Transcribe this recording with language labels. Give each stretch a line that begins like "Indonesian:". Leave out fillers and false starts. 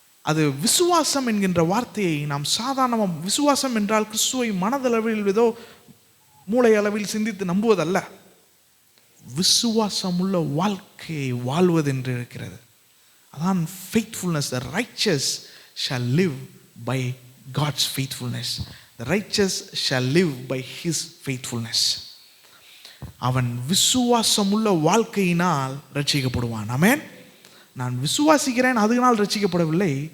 Tamil: அது விசுவாசம் என்கின்ற வார்த்தையை நாம் சாதாரணமாக, விசுவாசம் என்றால் கிறிஸ்துவை மனதளவில் ஏதோ மூளை அளவில் சிந்தித்து நம்புவதல்ல, விசுவாசம் உள்ள வாழ்க்கையை வாழ்வது என்று இருக்கிறது. அதான் faithfulness.
English: The righteous shall live by God's faithfulness. The righteous shall live by His faithfulness.
Tamil: அவன் விசுவாசம் உள்ள வாழ்க்கையினால் ரட்சிக்கப்படுவான். ஆமென். நான் விசுவாசிக்கிறேன் அதனால் ரட்சிக்கப்படவில்லை.